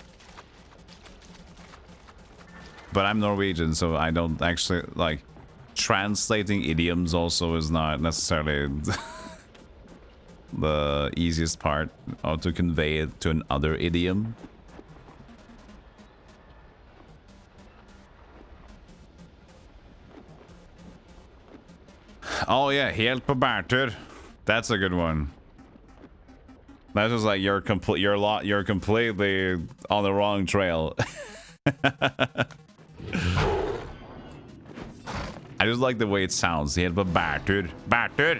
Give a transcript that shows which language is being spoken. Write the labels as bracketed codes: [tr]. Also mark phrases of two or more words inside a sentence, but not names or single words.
[en] But I'm Norwegian, so I don't actually like translating idioms also is not necessarily the easiest part, or to convey it to another idiom. Oh yeah, [no] helt på bærtur. [en] That's a good one. That's just like you're completely on the wrong trail. I just like the way it sounds. [no] Helt på bærtur. Bærtur!